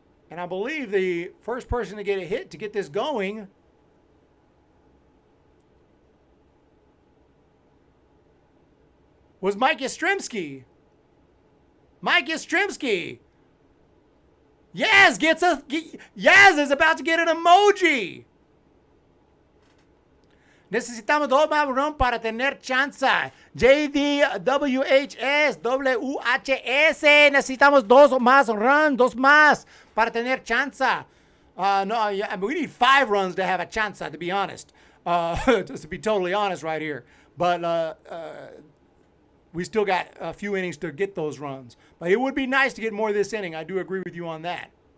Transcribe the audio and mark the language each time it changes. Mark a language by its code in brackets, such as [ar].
[en] And I believe the first person to get a hit to get this going was Mike Yastrzemski. Mike Yastrzemski. Yaz is about to get an emoji. [es] Necesitamos dos más runs para tener chance. JDWHS, WHS. Necesitamos dos más runs, dos más para tener chance. [en] No, we need 5 runs to have a chance, to be honest. Just to be totally honest right here. But we still got a few innings to get those runs. But it would be nice to get more of this inning. I do agree with you on that.